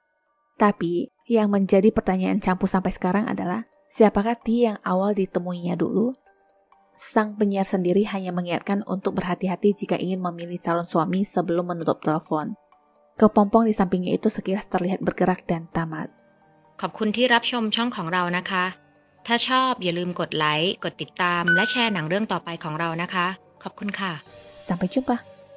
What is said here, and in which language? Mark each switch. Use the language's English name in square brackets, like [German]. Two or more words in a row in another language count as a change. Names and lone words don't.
[Indonesian] Tapi yang menjadi pertanyaan Champu sampai sekarang adalah siapakah Ti yang awal ditemuinya dulu? Sang penyiar sendiri hanya mengingatkan untuk berhati-hati jika ingin memilih calon suami sebelum menutup telepon. Kepompong di sampingnya itu sekilas terlihat bergerak dan tamat. [Thai] ขอบคุณที่รับชมช่องของเรานะคะ ถ้าชอบอย่าลืมกดไลค์ กดติดตาม และแชร์หนังเรื่องต่อไปของเรานะคะ ขอบคุณค่ะ [Indonesian] Sampai jumpa.